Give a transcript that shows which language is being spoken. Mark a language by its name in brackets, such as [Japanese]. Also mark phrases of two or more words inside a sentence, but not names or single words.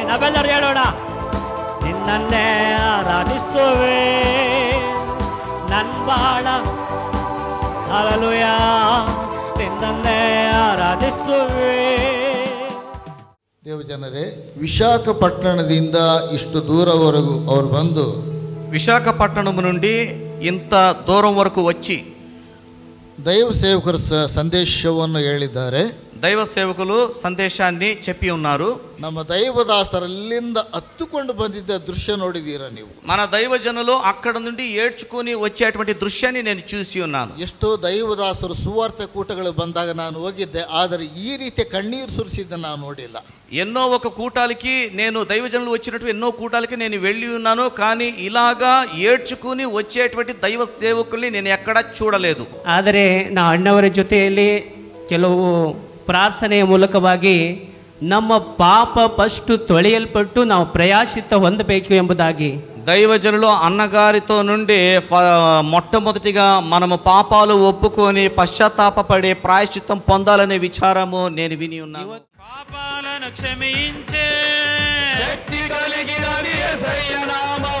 [Kannada] ನಾವೆಲ್ಲರೂ ಹೇಳೋಣ, ನಿನ್ನನ್ನೇ ಆರಾಧಿಸುವೆ. ನನ್ನ ಬಾಳ ಹಲ್ಲೆಲೂಯಾ ನಿನ್ನನ್ನೇ ಆರಾಧಿಸುವೆ. ದೇವಜನರೇ, ವಿಶಾಖಪಟ್ಟಣದಿಂದ ಇಷ್ಟು ದೂರವರೆಗೂ ಅವರು ಬಂದು [Telugu] విశాఖపట్నం నుండి ఇంత దూరం వరకు వచ్చి దైవ సేవకులు [Kannada] సందేశವನ್ನು ಹೇಳಿದ್ದಾರೆ. [Telugu] దైవ సేవకులు సందేశాన్ని చెప్పి ఉన్నారు. [Kannada] ನಮ್ಮ దైవదాసరಲ್ಲಿಂದ ಹತ್ತುಕೊಂಡು ಬಂದಿದ್ದ ದೃಶ್ಯ ನೋಡಿದ್ದೀರಾ ನೀವು? [Telugu] మన దైవజనులు అక్కడ నుండి ఏడ్చుకొని వచ్చేటువంటి దృశ్యాన్ని నేను చూసి ఉన్నాను. [Kannada] ಎಷ್ಟೋ ದೈವದಾಸರು ಸುವಾರ್ತೆ ಕೂಟಗಳು ಬಂದಾಗ ನಾನು ಹೋಗಿದ್ದೆ, ಆದರೆ ಈ ರೀತಿ ಕಣ್ಣೀರು ಸುರಿಸಿದ್ದ ನಾನು ನೋಡಿಲ್ಲ. [Telugu] ఎన్నో ఒక కూటాలకి నేను దైవజనులు వచ్చినట్టు ఎన్నో కూటాలకి నేను వెళ్ళి ఉన్నాను, కానీ ఇలాగా ఏడ్చుకుని వచ్చేటువంటి దైవ సేవకుల్ని నేను ఎక్కడా చూడలేదు. [Kannada] ಆದರೆ ನಾ ಅಣ್ಣವರ ಜೊತೆಯಲ್ಲಿ ಕೆಲವು ಪ್ರಾರ್ಥನೆಯ ಮೂಲಕವಾಗಿ ನಮ್ಮ ಪಾಪ ಫಸ್ಟ್ ತೊಳೆಯಲ್ಪಟ್ಟು ನಾವು ಪ್ರಯಾಸಿತ ಹೊಂದಬೇಕು ಎಂಬುದಾಗಿ [Telugu] దైవజనులు అన్నగారితో నుండి మొట్టమొదటిగా మనము పాపాలు ఒప్పుకొని పశ్చాత్తాపపడే ప్రాయశ్చిత్తం పొందాలనే విచారము నేను విని ఉన్నాను. పాపాలను క్షమించే శక్తి కలిగినది యేసయ్య నామం,